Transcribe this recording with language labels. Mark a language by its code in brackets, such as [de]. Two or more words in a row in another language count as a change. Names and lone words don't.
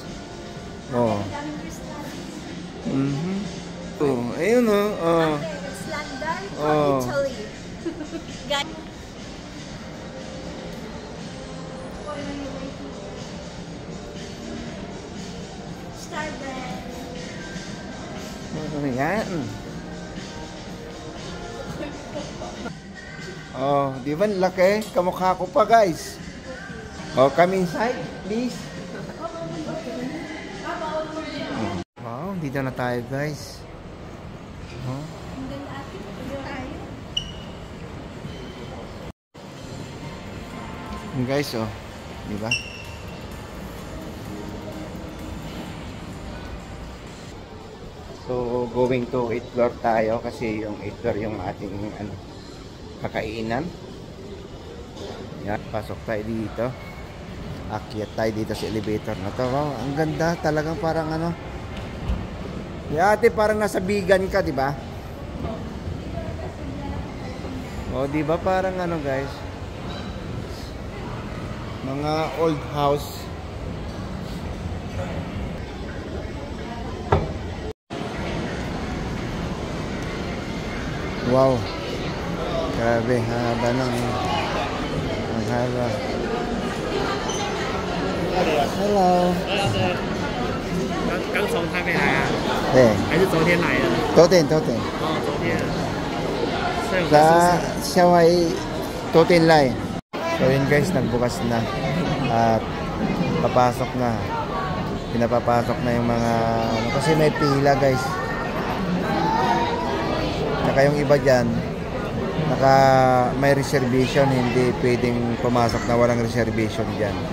[tl] Oh. Ayun yan. Oh, di ba laki? Kamukha ko pa guys. [en] Oh, come inside, please. [tl] Wow, dito na tayo guys. Oh. Guys, di ba? So, [en] going to 8th floor [tl] tayo kasi yung 8th floor yung ating kakainan. Yan, pasok tayo dito. Akyat tayo dito sa elevator na to. Wow, ang ganda, talagang parang ate, parang nasa Bigan ka, di ba? Di ba parang guys? Mga [en] old house. [tl] Wow. Grabe, haba ng haba. Hello. [zh] 刚从台北来啊？对。还是昨天来的？昨天。昨天。 [tl] Siya ay [zh] 昨天来. [tl] So yun guys, nagbukas na. At papasok na. Pinapapasok na yung mga kasi may pila guys. Saka yung iba dyan may reservation, hindi pwedeng pumasok na walang reservation dyan.